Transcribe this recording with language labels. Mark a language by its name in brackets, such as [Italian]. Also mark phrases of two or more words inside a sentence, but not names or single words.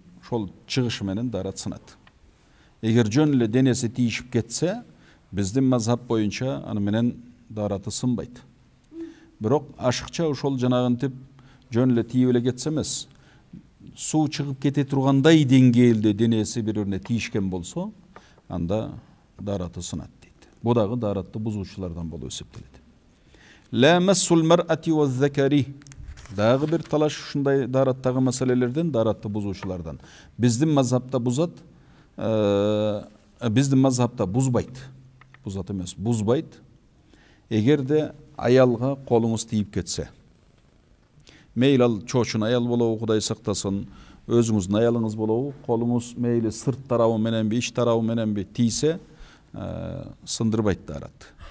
[Kyrgyz] Ошол чыгышы менен дарат сынат. Эгер жөн эле денеси тийишип кетсе, биздин мазхаб боюнча аны менен дараты сынбайт. Бирок ашыкча ошол жанагынтип жөн эле тийип эле кетсе эмес, суу чыгып кете тургандай деңгээлде денеси бири-бирине тийишкен болсо, анда дараты сынат дейт. Бу дагы даратты бузуучулардан болуп эсептелет. [Arabic] لا مس المرأة والذكر. [Kyrgyz] Дагы бир талаш ушундай дараттагы маселелерден, даратты бузуучулардан. Биздин мазхабта бузат, биздин мазхабта бузбайт. Бузат эмес, бузбайт. Эгерде аялга колуңуз тийип кетсе, мейли ал чоочун аял болобу, Кудай сактасын, өзүңүздүн аялыңыз болобу, колуңуз мейли сырт тарабы мененби, ич тарабы мененби тийсе, сындырбайт дарат.